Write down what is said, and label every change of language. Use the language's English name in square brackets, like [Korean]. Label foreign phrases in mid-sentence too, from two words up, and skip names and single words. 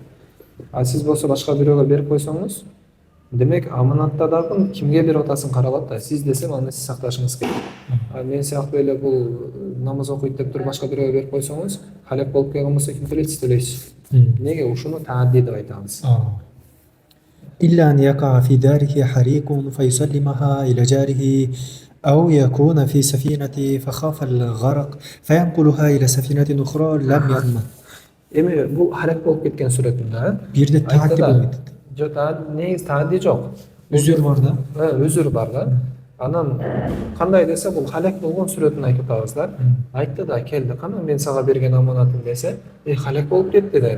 [Kyrgyz] А сиз болсо башка бирөөгө берип койсоңуз, демек аманатта дагы кимге берип атасың каралат да. Сиз десем аны сиз сакташыңыз керек. А мен сыяктуу эле бул намаз окуйт деп туруп башка бирөөгө берип койсоңуз, халек болуп келген болсо ким төлөйт? Төлөйсүз. Неге? Ушуну таадди деп айтабыз. [Arabic] إلا أن يقع في داره حريق فيسلمها إلى جاره أو يكون في سفينة فخاف الغرق فينقلها إلى سفينة أخرى لم يضمن. [Kyrgyz] Эми бул халек болуп кеткен сүрөтүндө бирде таадди болбойт. Жок, негизи таадди жок. Үзүр бар да. Үзүр бар да. Анан кандай десе бул халек болгон сүрөтүн айтып атабыз да. Айтты да, келди, кана мен сага берген аманатым десе, халек болуп кетти дейт.